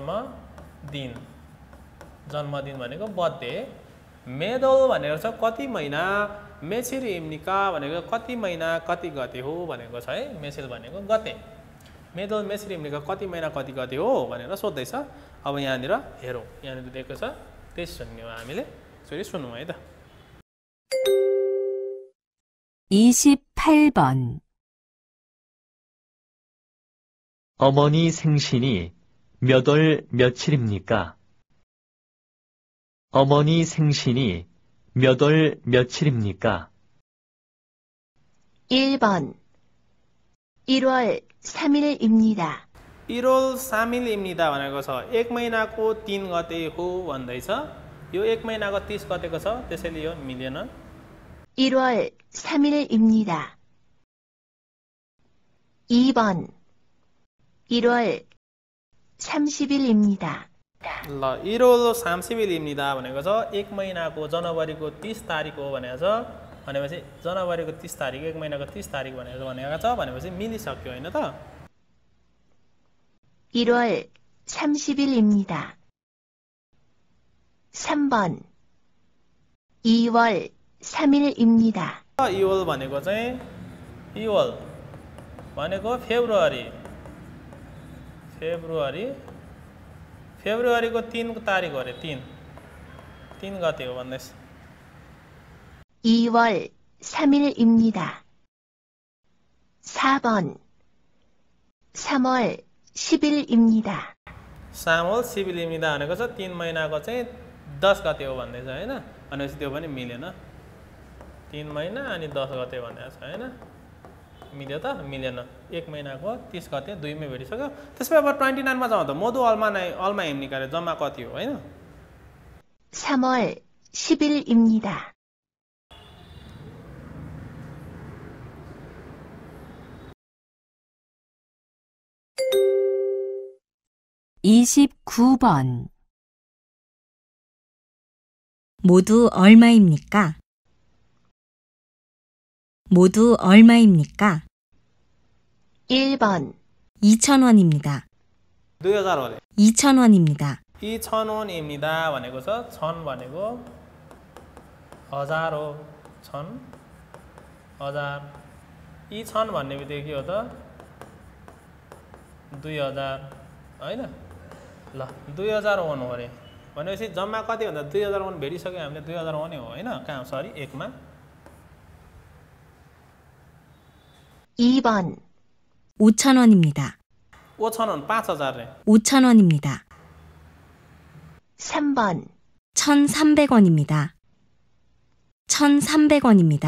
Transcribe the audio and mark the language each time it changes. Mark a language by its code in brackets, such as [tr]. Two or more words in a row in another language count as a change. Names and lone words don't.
[ne] जन्मदिन भनेको बर्थडे मेदल भनेको छ कति महिना मेसिर इम्निका भनेको कति महिना कति गते हो भनेको छ है मेसिल भनेको गते [ko] 몇 월 며칠입니까 [ne] कति महिना कति गते हो भनेर सोध्दैछ अब यहाँनिर हेरौँ यहाँनिर दिएको छ त्यस सुन्ने हो हामीले यसरी सुनौँ है त [ko] 28번. 어머니 생신이 몇 월 며칠입니까? 어머니 생신이 몇 월 며칠입니까? 1번 1월 3일입니다. 1월 3일입니다 [ne] भनेको छ 1 महिनाको 3 गते हो भन्दैछ यो 1 महिनाको 30 गतेको छ त्यसैले यो मिलेन [ko] 1월 3일입니다. 2번 1월 30일입니다. [ne] ल [ko] 1월 30일입니다 [ne] भनेको छ 1 महिनाको जनवरीको 30 तारिक हो भनेको छ भनेपछि जनवरीको 30 तारिक 1 महिनाको 30 तारिक भनेको छ भनेपछि मिलिसक्यो हैन त [ko] 1월 30일입니다. 3번 2월 3일입니다. [ne] 2월 भनेको चाहिँ 2월 भनेको फेब्रुअरीको 3 तारिक हो अरे 3 गते हो भन्दैछ [ko] 2월 3일입니다. 4번 3월 10일입니다. 3월 10일입니다 [ne] भनेको छ 3 महिनाको चाहिँ 10 गते हो भन्दैछ हैन भनेपछि त्यो पनि मिलेन 3 महिना अनि 10 गते भनेको छ हैन मिल्यो त मिलेन 1 महिनाको 30 गते 2 मै भेटिसक्यो त्यसपछि अब 29 मा जाउँ त [ko] 모두 얼마 [ne] हिम्निकाले जम्मा कति हो हैन [ko] 3월 10일입니다. 29번. 모두 얼마입니까? 모두 얼마입니까? 1번 2,000원입니다. 2000원 2,000원입니다. [ne] 2,000원입니다 भनेको छ 1000 भनेको 1000 हो 1000 1000 2,000 भन्ने बित्तिकै के हो त 2000 हैन ल 2000 वन हो रे भनेपछि जम्मा कति भन्दा 2000 वन भेटिसक्यो हामीले 2000 वन हो हैन कहाँ सरी 1 मा [ko] 2번 5,000원입니다. 5,000원 5000 래 5,000원입니다. 3번 1,300원입니다. 1,300원입니다.